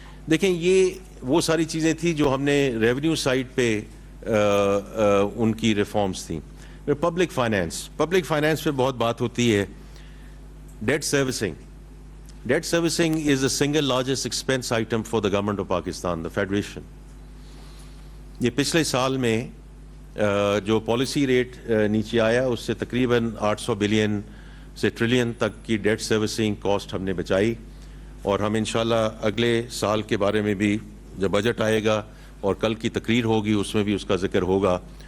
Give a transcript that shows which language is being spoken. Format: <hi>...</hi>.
<ur>دیکھیں یہ وہ ساری چیزیں تھیں جو ہم نے ریونیو سائڈ پہ ان کی ریفارمز تھیں. پبلک فائنینس پہ بہت بات ہوتی ہے.</ur> <en>Debt servicing is the single largest expense item for the government of Pakistan, the federation.</en> <ur>یہ پچھلے سال میں جو پالیسی ریٹ نیچے آیا اس سے تقریباً 800 بلین سے ٹریلین تک کی ڈیٹ سروسنگ کاسٹ ہم نے بچائی, اور ہم انشاءاللہ اگلے سال کے بارے میں بھی جب بجٹ آئے گا اور کل کی تقریر ہوگی اس میں بھی اس کا ذکر ہوگا.</ur>